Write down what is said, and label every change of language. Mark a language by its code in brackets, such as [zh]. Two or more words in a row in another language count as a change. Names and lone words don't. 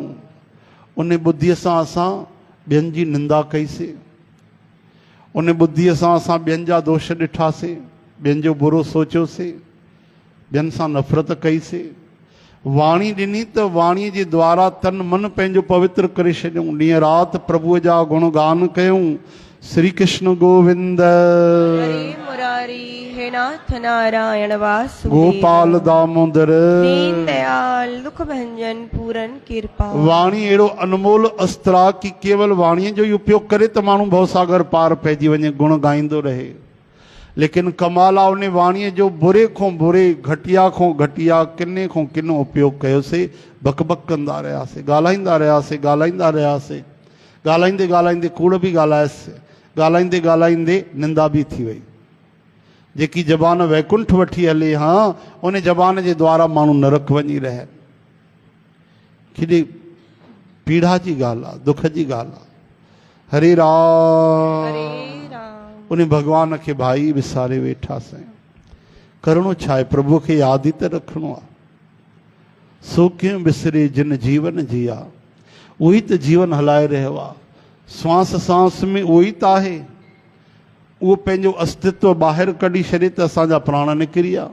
[sd] उन बुद्धीअ सां असां ॿियनि जी निंदा कईसीं, उन बुद्धीअ सां असां ॿियनि जा दोष ॾिठासीं, ॿियनि जो बुरो सोचियोसीं, ॿियनि सां नफ़रत कईसीं। वाणी ॾिनी त वाणीअ जे द्वारा तन मन पंहिंजो पवित्र करे छॾियूं। ॾींहं राति प्रभुअ जा गुणगान कयूं। श्री कृष्ण गोविंद, हरे मुरारी, हे नाथ नारायण वासुदेव, गोपाल दामोदर, दीन दयाल, दुख भंजन, पूरन कृपा। वाणी अहिड़ो अनमोल अस्त्र आहे कि केवल वाणीअ जो ई उपयोग करे त माण्हू भवसागर पार पइजी वञे, गुण ॻाईंदो रहे। लेकिन कमाल आहे उन वाणीअ जो बुरे खां बुरे, घटिया खां घटिया, किने खां किनो उपयोग कयोसीं। बक बक कंदा रहियासीं, ॻाल्हाईंदा रहियासीं, ॻाल्हाईंदा रहियासीं, ॻाल्हाईंदे ॻाल्हाईंदे कूड़ बि ॻाल्हायसि, ॻाल्हाईंदे ॻाल्हाईंदे निंदा बि थी वई। जेकी ज़बान वैकुंठ वठी हले, हाँ उन ज़बान जे द्वारा माण्हू नरक वञी रहे। केॾी पीड़ा जी ॻाल्हि आहे, दुख जी ॻाल्हि आहे। हरे राम, हरे राम। उन भॻवान खे भाई विसारे वेठासीं। करिणो छा आहे? प्रभु खे यादि ई त रखिणो आहे। सो कीअं विसरे जिन जीवन जिया, उहो ई त जीवन हलाए रहियो आहे। श्वास सांस में उहो ई त आहे। उहो पंहिंजो अस्तित्व ॿाहिरि कढी छॾे त असांजा प्राण निकिरी विया।